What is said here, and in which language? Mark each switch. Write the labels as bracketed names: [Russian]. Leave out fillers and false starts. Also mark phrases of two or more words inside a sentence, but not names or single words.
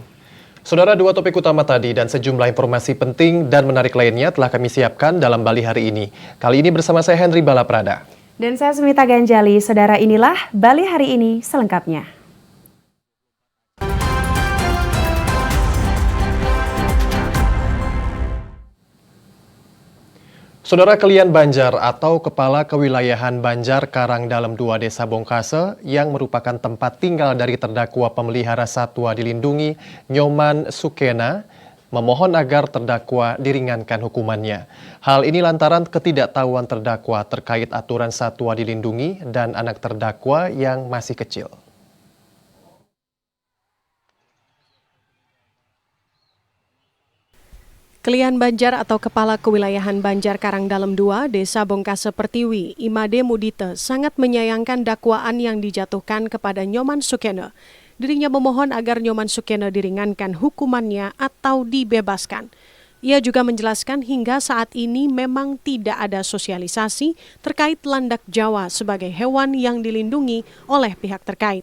[Indonesian] Saudara, dua topik utama tadi dan sejumlah informasi penting dan menarik lainnya telah kami siapkan dalam Bali hari ini. Kali ini bersama saya Henry Balaprada. Dan saya Smita Ganjali. Saudara, inilah Bali hari ini selengkapnya. Saudara, Kelian Banjar atau Kepala Kewilayahan Banjar Karangdalem 2 Desa Bongkase yang merupakan tempat tinggal dari terdakwa pemelihara satwa dilindungi Nyoman Sukena memohon agar terdakwa diringankan hukumannya. Hal ini lantaran ketidaktahuan terdakwa terkait aturan satwa dilindungi dan anak terdakwa yang masih kecil. Kelian Banjar atau Kepala Kewilayahan Banjar Karangdalem 2, Desa Bongkase Pertiwi, Imade Mudite, sangat menyayangkan dakwaan yang dijatuhkan kepada Nyoman Sukena. Dirinya memohon agar Nyoman Sukena diringankan hukumannya atau dibebaskan. Ia juga menjelaskan hingga saat ini memang tidak ada sosialisasi terkait landak Jawa sebagai hewan yang dilindungi oleh pihak terkait.